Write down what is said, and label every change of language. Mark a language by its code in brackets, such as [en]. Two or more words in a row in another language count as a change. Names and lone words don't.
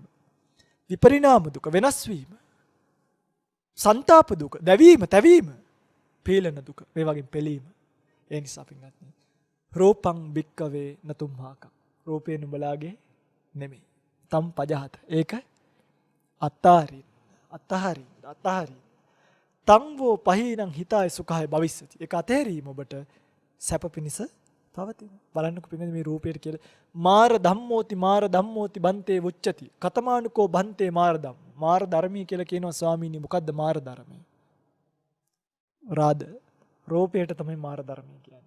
[si] විපරිණාම දුක, වෙනස් වීම. සංతాප දුක, දැවීම, තැවීම. පීලන දුක, මේ වගේ පෙළීම. ඒ නිසා පින්වත්නි, [pi] රූපං භික්කවේ නතුම්හාකං. [si] රූපේ නුඹලාගේ නෙමෙයි. [pi] තම් පජහත. [si] ඒක අත්තාරින්. [pi] තංවෝ පහීනං හිතාය සුඛාය භවිස්සති. [si] ඒක අතහැරීම ඔබට සැප පිණිස පවතින. බලන්නකෝ පින්වත්නි මේ රූපයට කියලා [pi] මාර ධම්මෝති බන්තේ වුච්චති. කතමානුකෝ බන්තේ මාර ධම්ම. [si] මාර ධර්මී කියලා කියනවා ස්වාමීනි. මොකද්ද මාර ධර්මය? රාද රූපයට තමයි මාර ධර්මී කියන්නේ.